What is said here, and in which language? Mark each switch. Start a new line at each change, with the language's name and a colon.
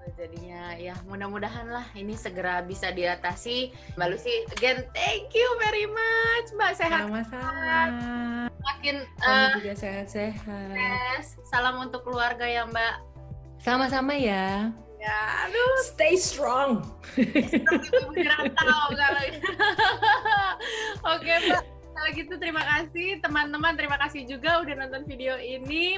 Indonesian: Jadinya ya mudah-mudahan lah ini segera bisa diatasi.
English: Mbak Lucy, again thank you very much.
Indonesian: Mbak sehat. Sama-sama. Makin Kamu juga sehat-sehat.
English: yes.
Indonesian: Salam untuk keluarga ya Mbak. Sama-sama ya. Ya, aduh.
English: Stay strong.
Indonesian: Ibu dirantau kalau. Oke Mbak. Kalau gitu terima kasih teman-teman, terima kasih juga udah nonton video ini.